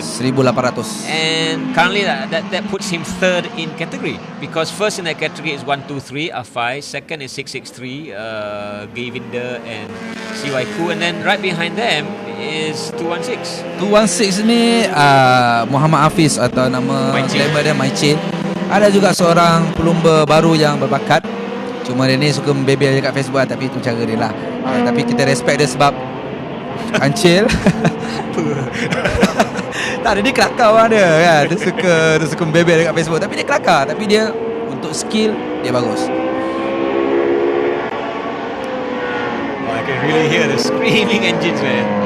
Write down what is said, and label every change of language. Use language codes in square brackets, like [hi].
[en] 1800. And currently that puts him third in category, because first in that category is 123 Afai, second is 663 Gavinder and CY Ku, and then right behind them is 216. [ms] 216 ni Muhammad Hafiz atau nama glamour dia Maicin. Ada juga seorang pelumba baru yang berbakat. Cuma dia ni suka membebel dekat Facebook lah, tapi itu cara dia lah. Tapi kita respect dia sebab kancil. Tak ada, dia kelakar orang dia kan. Dia suka membebel dekat Facebook, tapi dia kelakar. Tapi dia untuk skill dia bagus. [en] I can really hear the screaming engines, man.